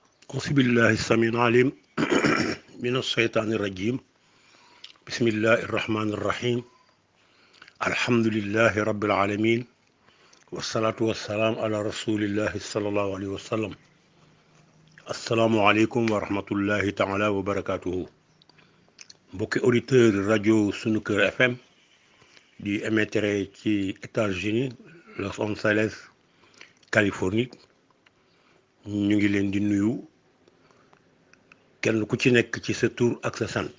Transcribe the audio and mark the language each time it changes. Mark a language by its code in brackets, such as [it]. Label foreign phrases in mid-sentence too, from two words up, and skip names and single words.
[ar] أعوذ بالله السميع العليم من الشيطان الرجيم. بسم الله الرحمن الرحيم. الحمد لله رب العالمين، والصلاة والسلام على رسول الله صلى الله عليه وسلم. السلام عليكم ورحمة الله تعالى وبركاته. [wo] mbokki auditeur rajo sunu kër FM di émettre ci États-Unis Los Angeles Californie, ñu ngi leen di nuyu kenn ku ci nekk ci sa tur ak sa sant.